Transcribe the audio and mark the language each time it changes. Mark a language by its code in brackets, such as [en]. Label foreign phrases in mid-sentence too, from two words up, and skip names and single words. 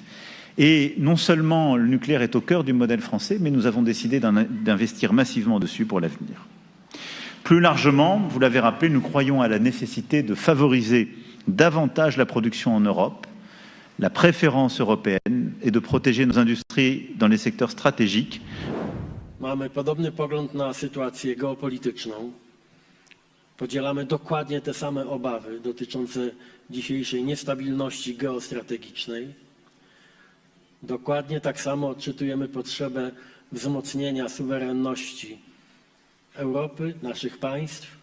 [fr] Et non seulement le nucléaire est au cœur du modèle français, mais nous avons décidé d'investir massivement dessus pour l'avenir. Plus largement, vous l'avez rappelé, nous croyons à la nécessité de favoriser davantage la production en Europe, la préférence européenne et de protéger nos industries dans les secteurs stratégiques. [pl] Mamy podobny pogląd na sytuację geopolityczną. Podzielamy dokładnie te same obawy dotyczące dzisiejszej niestabilności geostrategicznej. Dokładnie tak samo odczytujemy potrzebę wzmocnienia suwerenności Europy, naszych państw.